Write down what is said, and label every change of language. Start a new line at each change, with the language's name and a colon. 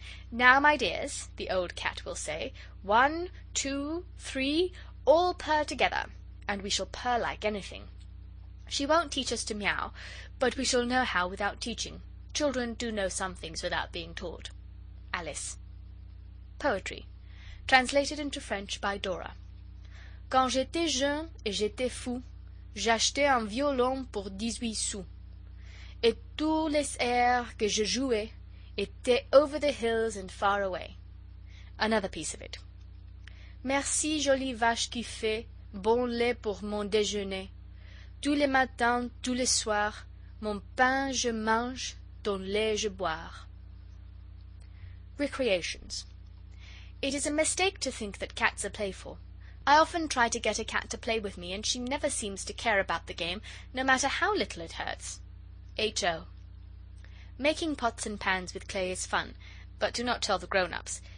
English: Now, my dears, the old cat will say, 1, 2, 3, all purr together, and we shall purr like anything. She won't teach us to meow, but we shall know how without teaching. Children do know some things without being taught. Alice. Poetry. Translated into French by Dora.
French: Quand j'étais jeune et j'étais fou, j'achetais un violon pour 18 sous. Et tous les airs que je jouais étaient
English: over the hills and far away. Another piece of it.
French: Merci, jolie vache qui fait bon lait pour mon déjeuner. Tous les matins, tous les soirs, mon pain je mange, ton lait je boire.
English: Recreations. It is a mistake to think that cats are playful. I often try to get a cat to play with me, and she never seems to care about the game, no matter how little it hurts. H.O. Making pots and pans with clay is fun, but do not tell the grown-ups.